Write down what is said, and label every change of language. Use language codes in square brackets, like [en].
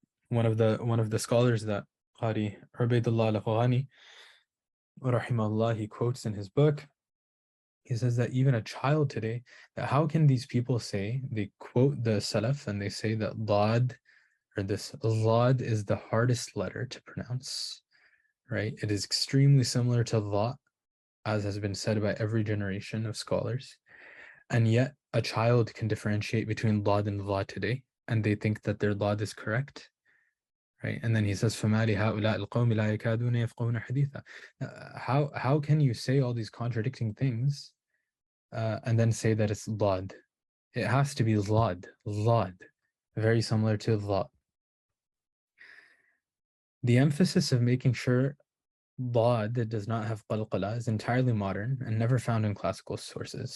[en] One of the scholars that Qari Ubaydullah al-Afghani, rahimahullah, he quotes in his book, he says that even a child today, that how can these people say, they quote the Salaf and they say that lad, or this lad, is the hardest letter to pronounce, right? It is extremely similar to dha, as has been said by every generation of scholars. And yet a child can differentiate between lad and dha today, and they think that their lad is correct, right? And then he says, [ar] فَمَا لِهَؤُلَاءِ الْقَوْمِ لَا يَكَادُونَ يَفْقَهُونَ حَدِيثًا. [en] How can you say all these contradicting things and then say that it's lad? It has to be lad, very similar to dha. The emphasis of making sure lad that does not have qalqala is entirely modern and never found in classical sources.